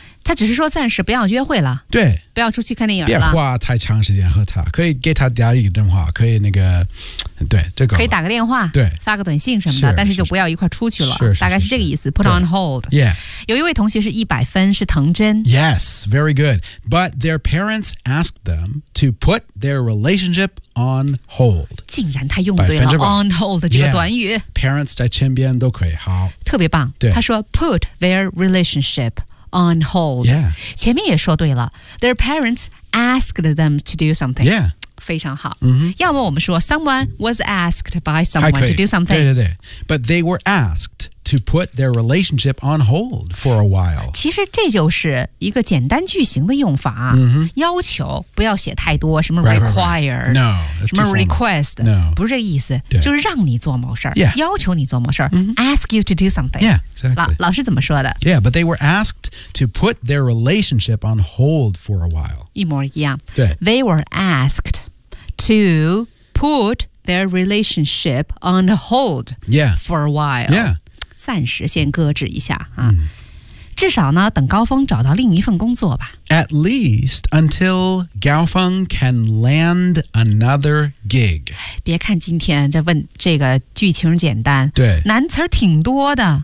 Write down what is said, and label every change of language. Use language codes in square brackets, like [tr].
[zh] 他只是说暂时不要约会了。对。不要出去看电影了。别花太长时间和他。可以给他打一个电话。可以那个。对这个。可以打个电话。对。发个短信什么的。是但是就不要一块出去了。是是是大概是这个意思。是是 [en] put on hold. Yeah. [zh] 有一位同学是100分是藤真。 [en] Yes, very good. But their parents asked them to put their relationship on hold. [zh] 竟然他用对了 [en] on hold [zh] 这个短语。 Yeah, parents 在身边都可以。好。特别棒。对。他说 [en] put their relationship. On hold. Yeah. [zh] 前面也说对了 [en] Their parents asked them to do something. Yeah. [zh] 非常好、 mm-hmm. 要么我们说 [en] Someone was asked by someone to do something. [zh] 对对对 [en] But they were asked to put their relationship on hold for a while. [zh] 其实这就是一个简单句型的用法、 mm-hmm. 要求不要写太多什么 require [en] right, right, right. No, [zh] 什么 request、 [en] no. [zh] 不是这个意思就是让你做某事、 [en] yeah. [zh] 要求你做某事、 mm-hmm. [en] Ask you to do something. Yeah, exactly. [zh] 老师怎么说的 [en] Yeah, but they were askedto put their relationship on hold for a while. [zh] 一模一样。对。 [en] They were asked to put their relationship on hold、 yeah. for a while. Yeah. [zh] 暂时先搁置一下、啊 mm. 至少呢等高峰找到另一份工作吧。 [en] At least until Gao Feng can land another gig. [zh] 别看今天这问这个剧情简单。对。难词挺多的。